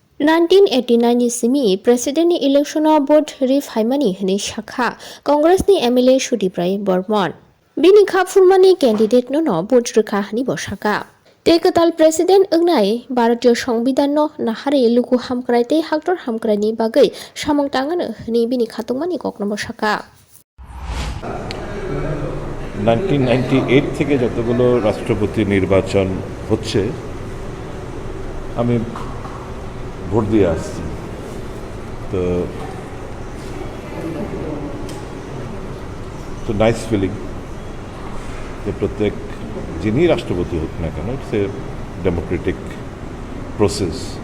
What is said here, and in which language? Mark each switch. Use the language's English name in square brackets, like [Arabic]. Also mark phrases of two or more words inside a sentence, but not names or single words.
[Kok Borok] 1989 ni simi president ni [English] election vote [Kok Borok] refaimani hini shakha Congress ni MLA Sudip Roy Barman bini khapfurmani candidate no vote rikha hani bosaka Tekatal president ungnai Bharatiyo সংবিধান no nahare luku hamkraite haktor hamkrani bagai samong tangano hini bini khatungmani kokno bosaka [Bangla] 1998 থেকে যতগুলো রাষ্ট্রপতি নির্বাচন হচ্ছে আমি ভোট দিয়ে আসছি তো [English] nice feeling [Bangla] যে প্রত্যেক যিনি রাষ্ট্রপতি হোক না কেন [English] it's a democratic process